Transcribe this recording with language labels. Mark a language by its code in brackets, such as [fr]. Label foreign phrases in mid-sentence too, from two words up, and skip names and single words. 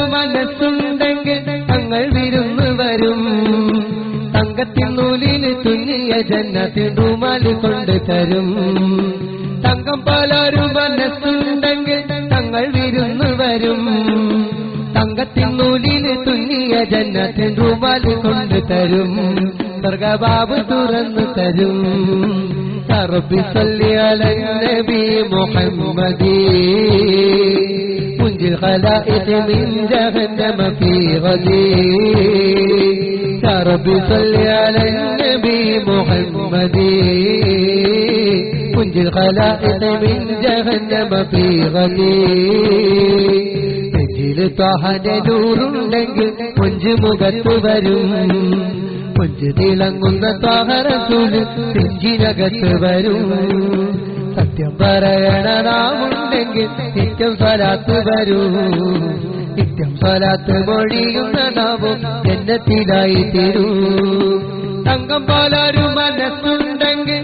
[ml] മനസ്സുണ്ടെങ്കിൽ തങ്ങൾ വിരുന്ന് വരും തങ്കത്തിൻ നൂലിന് തുന്നിയ ജന്നത്തിൻ റൂമാല് കൊണ്ട് തരും തങ്കം പോലൊരു മനസ്സുണ്ടെങ്കിൽ തങ്ങൾ വിരുന്ന് വരും തങ്കത്തിൻ നൂലിന് തുന്നിയ ജന്നത്തിൻ റൂമാല് കൊണ്ട് തരും സ്വർഗബാബ് തുറന്നു തരും [ar] يا رب صل على النبي محمد منجي الخلائق من جهنم في غدي يا رب صل على النبي محمد منجي الخلائق من جهنم في غدي [ml] നെഞ്ചിൽ ത്വഹയുടെ നൂറുണ്ടെങ്കിൽ കൊഞ്ച് മുഖത്ത് വരും കൊഞ്ച് തിളങ്ങുന്ന ത്വഹ റസൂൽ നെഞ്ചിനകത്ത് വരും സത്യം പറയണ നാവുണ്ടെങ്കിൽ നിത്യം സ്വലാത്ത് വരൂ നിത്യം സ്വലാത്ത് മൊഴിയുന്ന നാവും ജന്നത്തിലായി തീരൂ തങ്കം പോലൊരു മനസ്സുണ്ടെങ്കിൽ